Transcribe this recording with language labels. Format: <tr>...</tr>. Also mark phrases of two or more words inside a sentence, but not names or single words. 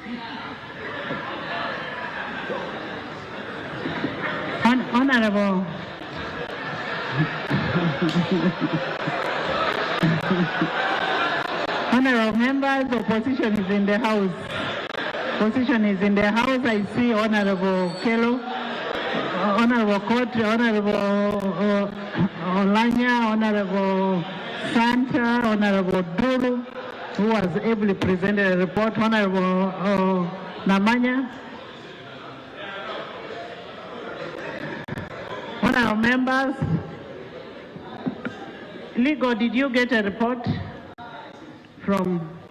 <en>Honourable. Honourable members, the opposition is in the house. Opposition is in the house. I see Honourable Kelo, Honourable Court, Honourable Olanya, Honourable Santa, Honourable Duru, who was ably presented a report, Honourable Namanya. Honourable members, Legal, did you get a report from?</en>